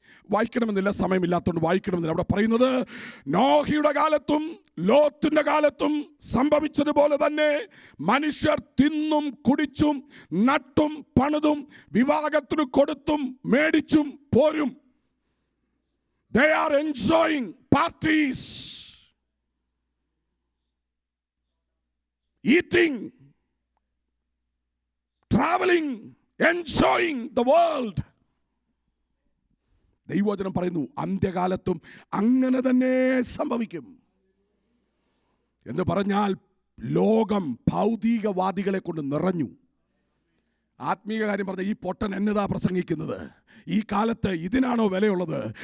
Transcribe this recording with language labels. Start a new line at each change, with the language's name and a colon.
Malayalam: വായിക്കണമെന്നില്ല, സമയമില്ലാത്തതുകൊണ്ട് വായിക്കണമെന്നില്ല. അവിടെ പറയുന്നത്, നോഹിയുടെ കാലത്തും ലോത്തിന്റെ കാലത്തും സംഭവിച്ചതുപോലെ തന്നെ മനുഷ്യർ തിന്നും കുടിച്ചും നട്ടും പണിതും വിവാഹത്തിന് കൊടുത്തും മേടിച്ചും പോരും.
English: They are enjoying parties, eating, traveling, enjoying the world.
Malayalam: ദൈവവചനം പറയുന്നു, അന്ത്യകാലത്തും അങ്ങനെ തന്നെ സംഭവിക്കും എന്ന് പറഞ്ഞാൽ ലോകം ഭൗതികവാദികളെ കൊണ്ട് നിറഞ്ഞു. ആത്മീയ കാര്യം പറഞ്ഞ ഈ പൊട്ടൻ എന്നതാ പ്രസംഗിക്കുന്നത്? ഈ കാലത്ത് ഇതിനാണോ വിലയുള്ളത്?